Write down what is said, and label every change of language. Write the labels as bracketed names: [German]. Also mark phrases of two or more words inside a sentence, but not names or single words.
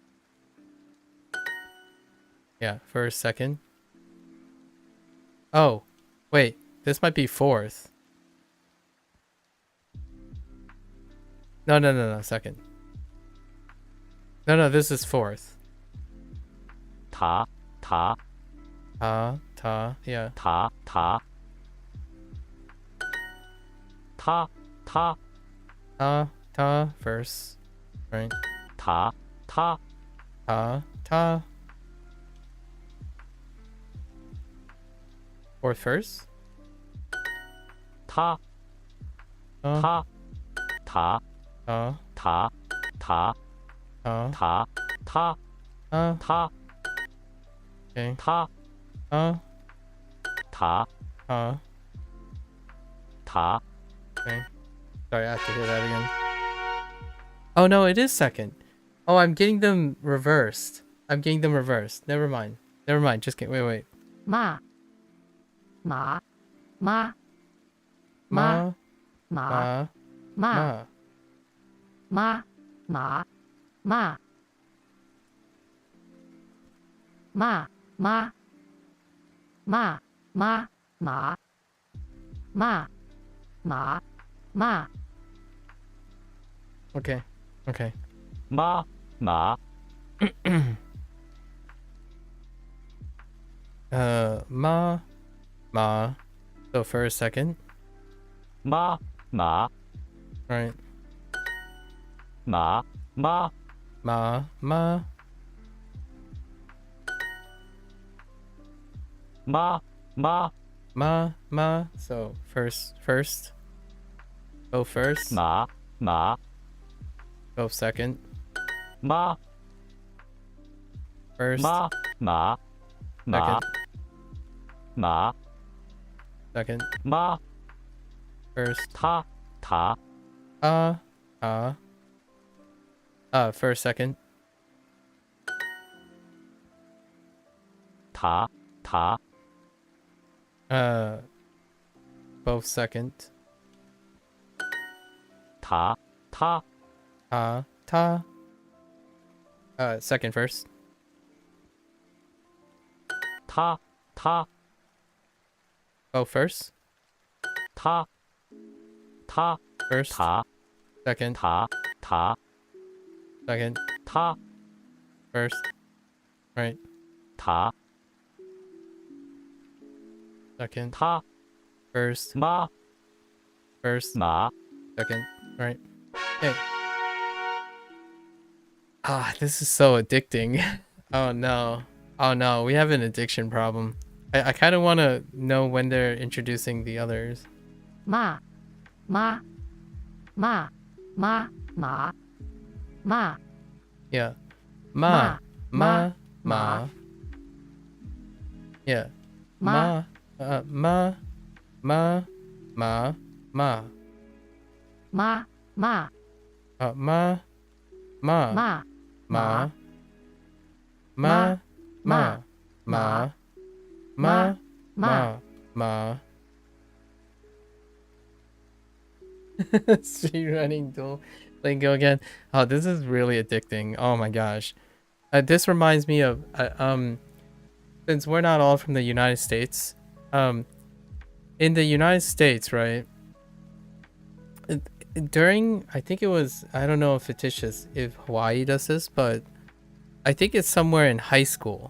[English] Yeah, first, second. Oh, wait. This might be fourth. No, second. No, this is fourth. [Chinese] Ta. Ta. [English] Yeah. [Chinese] Ta. Ta. Ta. [English] Ta. First. Right. [Chinese] Ta. Ta. [English] Fourth first. [Chinese] Ta. Ta. Ta. Ta. Ta. Ta. Ta. Ta. Ta. [English] Okay. [Chinese] Ta. Ta. Ta. [English] Okay. Sorry, I have to hear that again. Oh no, it is second. Oh, I'm getting them reversed. Never mind. Just kidding. Wait. [Chinese] Ma. Ma. Ma. Ma. Ma. Ma. Ma. Ma. Ma. Ma. Ma. Ma. Ma. Ma. Ma. Ma. Ma. [English] Okay. [Chinese] Ma. Ma. Ma. Ma. [English] So first, second. [Chinese] Ma. Ma. [English] Right. [Chinese] Ma. Ma. Ma. Ma. Ma. Ma. Ma. Ma. [English] So first. Go first. [Chinese] Ma. Ma. [English] Go second. Ma. First. [Chinese] Ma. Ma. Ma. [English] Second. Ma. Second. Ma. First. [Chinese] Ta. Ta. [English] First, second. [Chinese] Ta. Ta. [English] Both second. [Chinese] Ta. Ta. [English] Ta. Second first. [Chinese] Ta. Ta. [English] Go first. [Chinese] Ta. Ta. [English] First. Ta. Second. [Chinese] Ta. Ta. [English] Second. Ta. First. Right. Ta. Second. Ta. First. Ma. First. Ma. Second. Right. Okay. This is so addicting. Oh no. Oh no, we have an addiction problem. I kind of want to know when they're introducing the others. [Chinese] Ma. Ma. Ma. Ma. Ma. [English] Ma. [Chinese] Yeah. Ma. Ma. Ma. Yeah. Ma. Ma. Ma. Ma. Ma. Ma. Ma. Ma. Ma. [English] Ma. [Chinese] Ma. Ma. Ma. Ma. Ma. Ma. Ma. [English] Speedrunning Duolingo again. Oh, this is really addicting. Oh my gosh. This reminds me of since we're not all from the United States, in the United States, right? During, I think it was, I don't know if Hawaii does this, but I think it's somewhere in high school.